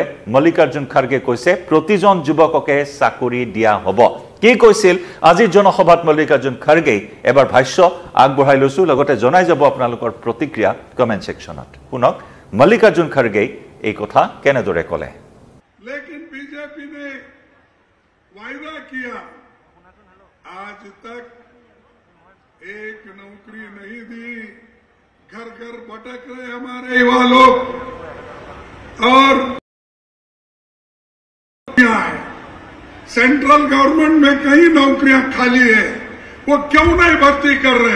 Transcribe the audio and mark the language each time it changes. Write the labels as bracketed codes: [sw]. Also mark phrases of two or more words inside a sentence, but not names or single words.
[as] মল্লিকাৰ্জুন খড়গে কৈছে প্ৰতিজন যুৱককে চাকৰি দিয়া হ'ব। কি কৈছিল আজিৰ জনসভাত মল্লিকাৰ্জুন খড়গে, এবাৰ ভাষ্য আগবঢ়াই লৈছো, লগতে জনাই যাব আপোনালোকৰ প্ৰতিক্ৰিয়া কমেণ্ট ছেকশ্যনত। শুনক মল্লিকাৰ্জুন খড়গে এই কথা কেনেদৰে ক'লে। [hi] लेकिन बीजेपी ने वायदा किया, आज तक एक नौकरी नहीं दी। घर घर भटक रहे हमारे युवा लोग, और [en] central government [hi] में कई नौकरियां खाली है, वो क्यों नहीं भर्ती कर रहे?